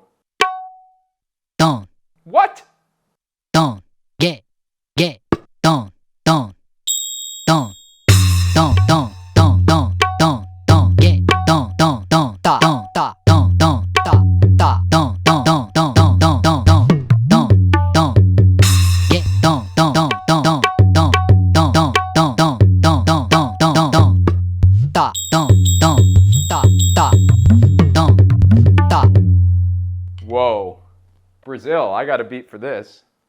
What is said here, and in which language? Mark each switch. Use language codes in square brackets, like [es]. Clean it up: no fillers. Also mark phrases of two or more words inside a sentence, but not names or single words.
[en] Don. What? Don. Get. Don. Don. Don. Don. Don. Don. Don. Don. Don. Get. Don. Don. Don. Da. Don. Da. Don. Don. Da. Da. Don. Don. Don. Don. Don. Don. Don. Don. Don. Get. Don. Don. Don. Don. Don. Don. Don. Don. Don. Don. Don. Don. Don. Don. Don. Da. Don. Don. Da. Da. Don. Da. Whoa. Brazil, I got a beat for this.